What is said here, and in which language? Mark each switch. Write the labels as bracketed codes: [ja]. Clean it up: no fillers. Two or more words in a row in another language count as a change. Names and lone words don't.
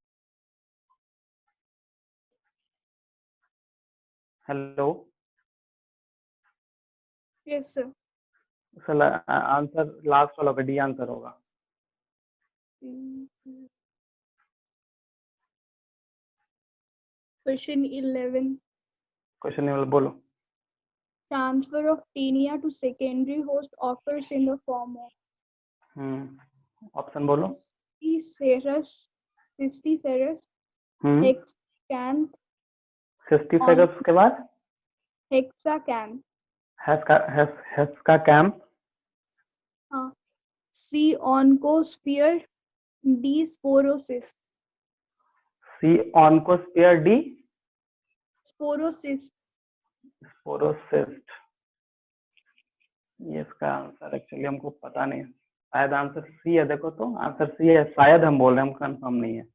[hi] हेलो। [en] Yes, sir. answer last [hi] वाला होगा, डी आंसर होगा। [en] Question 11. question number [hi] बोलो। [en] Transfer of tinea to secondary host occurs in the form of [hi] ऑप्शन बोलो। [en] Cysticerus, hexacanth, [hi] सिस्टिफेरस के बाद [en] hexacanth, हेस्काकैम्प, C. Oncosphere, D. Sporocyst. C oncosphere, D Sporocyst. स्पोरोसिस्ट। [hi] ये इसका [en] answer actually [hi] हमको पता नहीं है, शायद आंसर सी है। देखो तो आंसर सी है, शायद हम बोल रहे हैं, हम कंफर्म नहीं है।